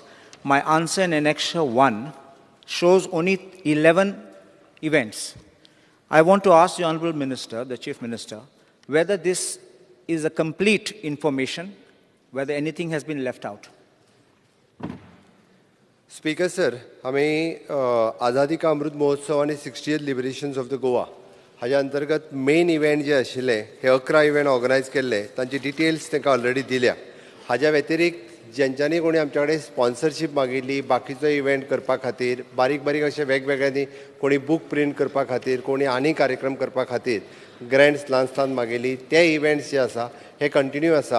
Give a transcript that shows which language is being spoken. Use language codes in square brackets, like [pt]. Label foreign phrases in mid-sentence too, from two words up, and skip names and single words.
[en] My answer in Annexure 1 shows only 11 events. I want to ask the Honorable Minister, the Chief Minister, whether this is a complete information, whether anything has been left out. [kok] स्पीकर सर, आम्ही आझादी का अमृत महोत्सव आणि 60th [en] liberations of the Goa [kok] हाच्या अंतर्गत [en] main event [kok] जे आशिल्ले हे 11 [en] event organise [kok] केल्ले, तांची डिटेल्स तांकां ऑलरेडी दिल्या. हाच्या व्यतिरिक्त ज्यांच्यांनी कोणी आमच्या कडेन स्पॉन्सरशीप मागिल्ली बाकीचो इव्हेंट करपा खातीर, बारीक बारीक अशे वेगवेगळ्यांनी कोणी बूक प्रिंट करपा खातीर, कोणी आनी कार्यक्रम करपा खातीर ग्रँड्स ल्हान मागिल्ली, ते इव्हेंट्स जे आसा हे कंटिन्यू आसा.